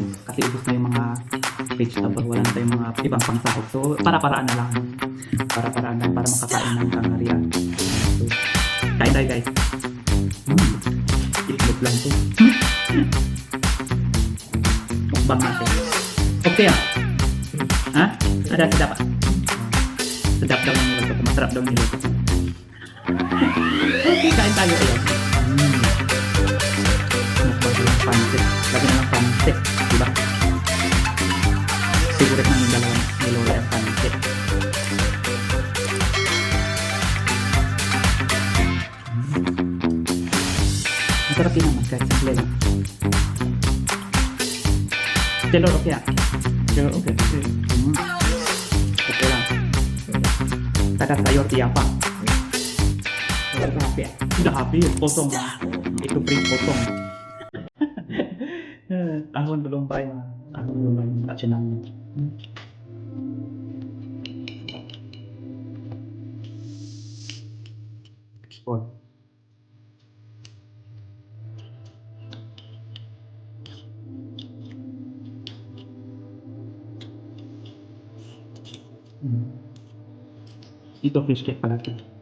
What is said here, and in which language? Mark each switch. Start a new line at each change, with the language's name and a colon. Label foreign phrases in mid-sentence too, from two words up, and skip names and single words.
Filipino: Kasi ubos na yung mga vegetable. Wala na tayong mga ibang pangsahog. So, para-paraan na lang. Para-paraan lang para makakain ng tanghalian. So, kain tayo guys. Itlog lang to. Mukbang natin. Okay ah. Ha?
Malay: Ada sedap ah.
Filipino: Sedap daw yung niluto ko. Masarap daw yung niluto ko. Okay, kain tayo. Ayan. Mukbang ko lang pansit. Lagi na lang pansit. Diba? Sigurit na yung dalawang nilola ang pansit. Masarap din naman guys. Simple lang.
Malay: Telur okay ah. Telur okay. Okay lang. Ada sayur tiapa. Udah habis. Udah habis. Potong. Itu print potong. Ahon belum bayar. Ahon belum bayar. Tak senang. Export.
Filipino: Ito
English: fish cake
Filipino: pala ito.